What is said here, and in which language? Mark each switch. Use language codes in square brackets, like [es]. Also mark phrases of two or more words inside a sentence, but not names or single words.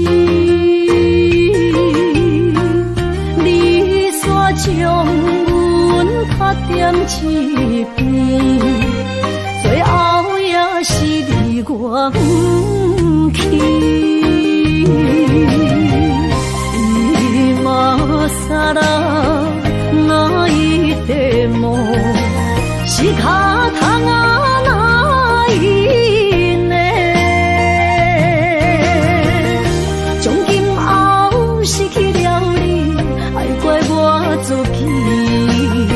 [nan] 你煞将阮拍点一边，最后也是你我不去， [ja] 今ら泣いても仕方がないね。 [nan] 從今後失去了你，愛怪我自己。